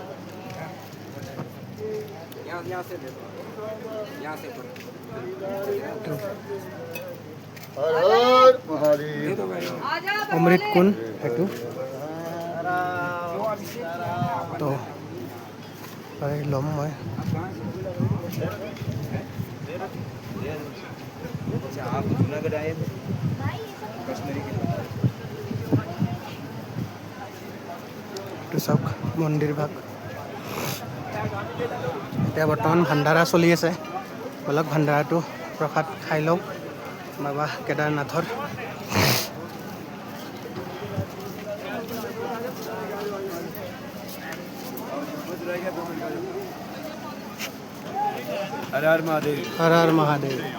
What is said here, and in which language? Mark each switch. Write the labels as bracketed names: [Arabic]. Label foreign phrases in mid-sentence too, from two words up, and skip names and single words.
[Hindi] यहाँ से दे दो यहाँ से हर हर महादेव दे दो भाई [Assamese] অমৃত কুণ্ড সেইটো তো পাই ল'ম মই [Hindi] अच्छा आप जूनागढ़ आए थे कश्मीरी के [Assamese] এইটো চাওক মন্দিৰ ভাগ এতিয়া বৰ্তমান ভাণ্ডাৰা চলি আছে বলক ভাণ্ডাৰাটো প্ৰসাদ খাই লওঁ বাবা কেদাৰনাথৰ [Hindi] हर हर महादेव हर हर महादेव